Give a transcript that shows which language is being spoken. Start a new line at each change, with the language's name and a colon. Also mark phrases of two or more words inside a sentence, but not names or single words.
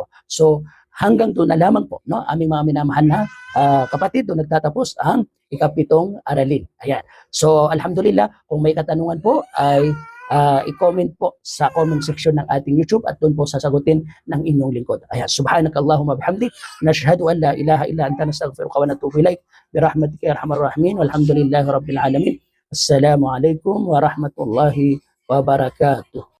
Filipino: So hanggang doon na lamang po, no? Aming mga minamahal na kapatid, doon nagtatapos ang ikapitong aralin. Ayan. So alhamdulillah, kung may katanungan po ay i-comment po sa
English: comment section
Filipino: ng ating YouTube at doon po sasagutin ng inyong lingkod. Ayan.
Arabic: سبحانك اللهم بحمدك نشهد أن لا إله إلا أنت نستغفرك ونتوب إليك برحمتك يا أرحم الراحمين والحمد لله رب العالمين. السلام عليكم ورحمة الله وبركاته.